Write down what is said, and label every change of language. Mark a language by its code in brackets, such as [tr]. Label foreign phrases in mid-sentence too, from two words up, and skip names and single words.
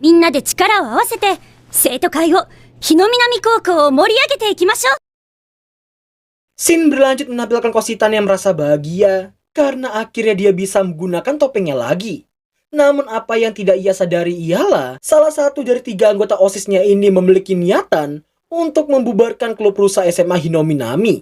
[ja] みんなで力を合わせて生徒会を日の南高校を盛り上げていきましょう。 [id] Shin berlanjut menampilkan Koshitan yang merasa bahagia karena akhirnya dia bisa menggunakan topengnya lagi. Namun apa yang tidak ia sadari ialah salah satu dari 3 anggota OSISnya ini memiliki niatan untuk membubarkan klub rusa SMA Hinominami.